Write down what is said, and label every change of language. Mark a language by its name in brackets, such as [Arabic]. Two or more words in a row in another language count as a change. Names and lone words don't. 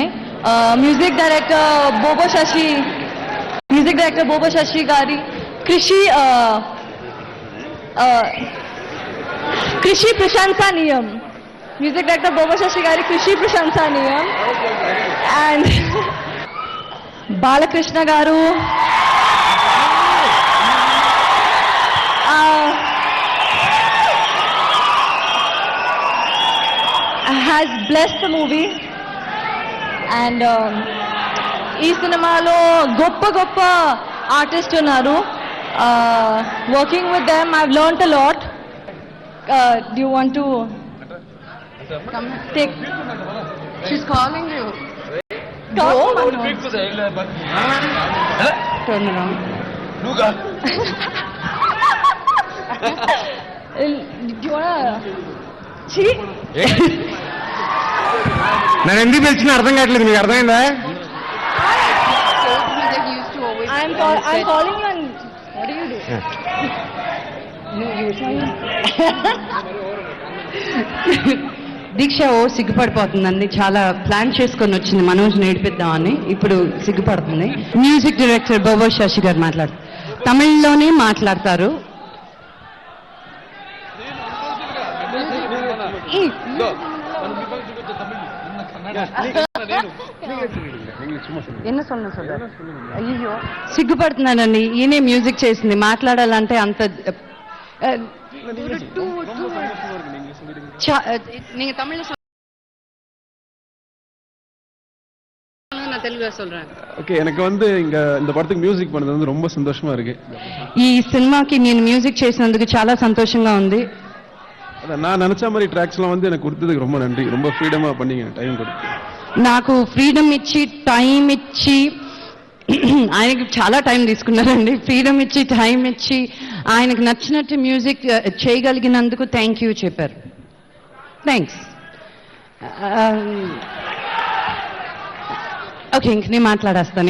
[Telugu] మ్యూజిక్ డైరెక్టర్ బోబో శశి గారి కృషి ప్రశంసనీయం. మ్యూజిక్ డైరెక్టర్ బోబో శశి గారి కృషి ప్రశంసనీయం. [English] అండ్ బాలకృష్ణ గారు has blessed the movie. [Telugu] And ఈ సినిమాలో గొప్ప గొప్ప ఆర్టిస్ట్ ఉన్నారు. [English] working with them I have learned a lot. Do you want to take? She's calling you. Go. Turn around. Do you wanna cheat? [Telugu] నన్ను ఎందుకు పిలిచినా అర్థం కావట్లేదు. మీకు అర్థమైందా? [English] Told me that you used to always. I'm calling you and what do you do? No, you were saying. [Telugu] దీక్ష సిగ్గుపడిపోతుందండి. చాలా ప్లాన్ చేసుకొని వచ్చింది మనోజ్ నేర్పిద్దామని. ఇప్పుడు సిగ్గుపడుతుంది. మ్యూజిక్ డైరెక్టర్ బోబో శశి గారు మాట్లాడతారు. తమిళ్లోనే మాట్లాడతారు. [Tamil] என்ன சொன்ன [Telugu] అయ్యో సిగ్గుపడుతున్నానండి. ఈయనే మ్యూజిక్ చేసింది. మాట్లాడాలంటే అంత [Tamil] நீங்க தமிழ்ல நான் தெலுங்குல சொல்றேன். ஓகே, எனக்கு இந்த படத்துக்கு மியூசிக் பண்ணது ரொம்ப சந்தோஷமா இருக்கு. [Telugu] ఈ సినిమాకి నేను మ్యూజిక్ చేసినందుకు చాలా సంతోషంగా ఉంది. [Tamil] நான் நினைச்ச மாதிரி ட்ராக்ஸ்லாம் எனக்கு கொடுத்ததுக்கு ரொம்ப நன்றி. ரொம்ப ஃப்ரீடமா பண்ணீங்க, டைம் கொடுத்து. [Telugu] నాకు ఫ్రీడమ్ ఇచ్చి టైం ఇచ్చి ఆయనకి చాలా టైం తీసుకున్నారండి. ఫ్రీడమ్ ఇచ్చి టైం ఇచ్చి ఆయనకు నచ్చినట్టు మ్యూజిక్ చేయగలిగినందుకు [English] thank you [Telugu] చెప్పారు. థ్యాంక్స్. ఓకే, ఇంక నేను మాట్లాడేస్తాను.